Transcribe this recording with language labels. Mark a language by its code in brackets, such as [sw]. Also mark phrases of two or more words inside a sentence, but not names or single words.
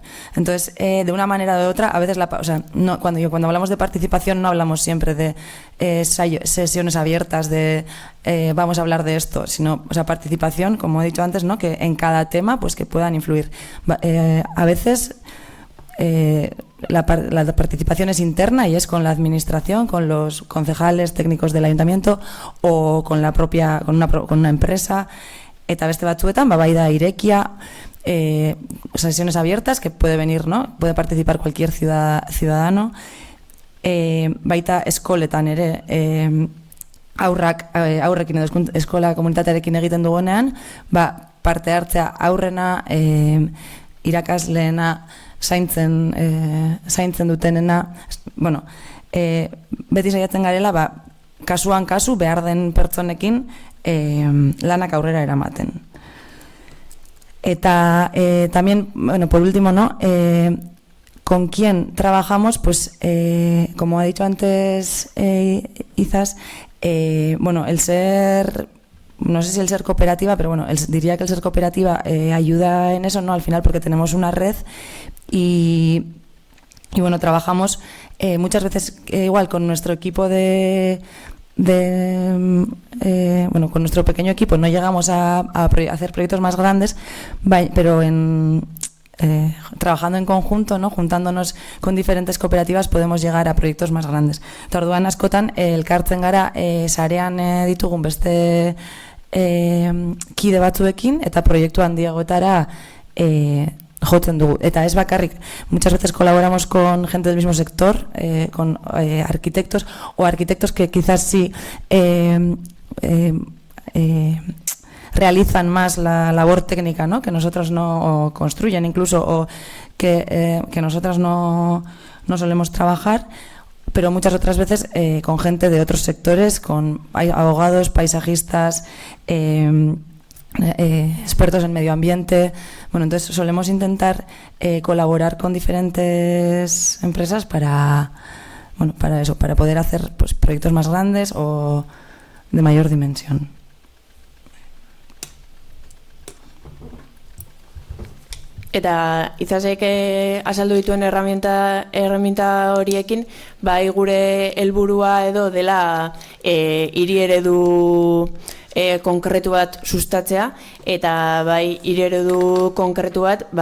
[es] Entonces, de una manera o de otra, a veces cuando hablamos de participación no hablamos siempre de sesiones abiertas de vamos a hablar de esto, sino participación, como he dicho antes, ¿no? Que en cada tema pues que puedan influir. A veces la participación es interna y es con la administración, con los concejales técnicos del ayuntamiento o con una empresa. [eu] Eta beste batzuetan, bai da irekia, [es] sesiones abiertas que puede venir, ¿no? Puede participar cualquier ciudadano. [eu] Baita eskoletan ere, aurrekin edo eskola komunitatearekin egiten dugunean, parte hartzea aurrena, irakasleena, zaintzen dutenena, beti saiatzen garela, kasuan kasu behar den pertsonekin lanak aurrera eramaten. [es] Eta también, por último, ¿no? ¿Con quién trabajamos? Pues, como ha dicho antes Izas, el ser... No sé si el ser cooperativa, pero diría que el ser cooperativa ayuda en eso, ¿no? Al final, porque tenemos una red y trabajamos muchas veces igual con nuestro equipo con nuestro pequeño equipo no llegamos a hacer proyectos más grandes, pero trabajando en conjunto, ¿no? Juntándonos con diferentes cooperativas podemos llegar a proyectos más grandes. [eu] Eta orduan askotan elkartzen gara sarean ditugun beste kide batzuekin eta proiektu handiagoetara jotzen dugu. Eta ez bakarrik, [es] muchas veces colaboramos con gente del mismo sector, con arquitectos o arquitectos que quizás sí realizan más la labor técnica, ¿no? Que nosotros no, o construyen incluso, o que nosotros no solemos trabajar, pero muchas otras veces con gente de otros sectores, con abogados, paisajistas, expertos en medio ambiente. Bueno, entonces solemos intentar colaborar con diferentes empresas para eso, para poder hacer pues, proyectos más grandes o de mayor dimensión. [eu] Eta Itzasek azaldu dituen erreminta horiekin, bai gure helburua edo dela hiri eredu konkretu bat sustatzea, eta bai hiri eredu konkretu bat